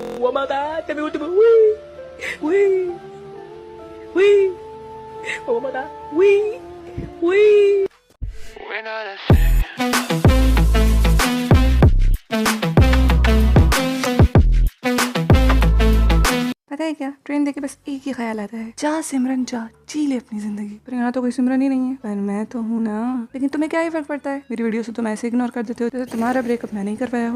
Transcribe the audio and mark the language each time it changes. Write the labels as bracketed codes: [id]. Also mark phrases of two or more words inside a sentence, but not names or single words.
[hi] 我妈妈这边我这边喂喂喂，我妈妈喂喂。 पता है क्या, ट्रेन देखे बस एक ही ख्याल आता है, जा सिमरन जा, जी ले अपनी जिंदगी। पर यहाँ तो कोई सिमरन ही नहीं है, पर मैं तो हूँ ना। लेकिन तुम्हें क्या ही फर्क पड़ता है, मेरी वीडियो से तुम ऐसे इग्नोर कर देते हो जैसे तुम्हारा ब्रेकअप मैं नहीं कर पाया हो।